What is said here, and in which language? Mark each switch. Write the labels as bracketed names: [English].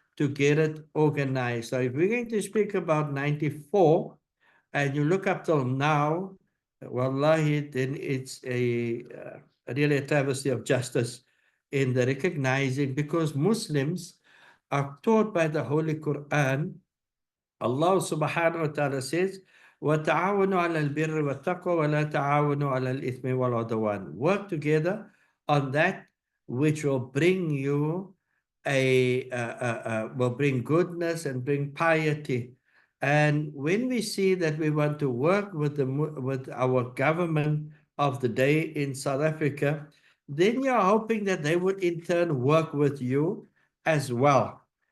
[English] to get it organized. So if we're going to speak about 94, and you look up till now, wallahi, then it's really a travesty of justice in the recognizing, because Muslims are taught by the Holy Quran. Allah subhanahu wa ta'ala says, [Arabic] وَتَعَاوَنُوا عَلَى الْبِرِّ وَالتَّقْوَى وَلَا تَعَاوَنُوا عَلَى الْإِثْمِ وَالْعُدْوَانِ. [English] Work together on that which will bring you will bring goodness and bring piety. And when we see that we want to work with our government of the day in South Africa, then you're hoping that they would in turn work with you as well.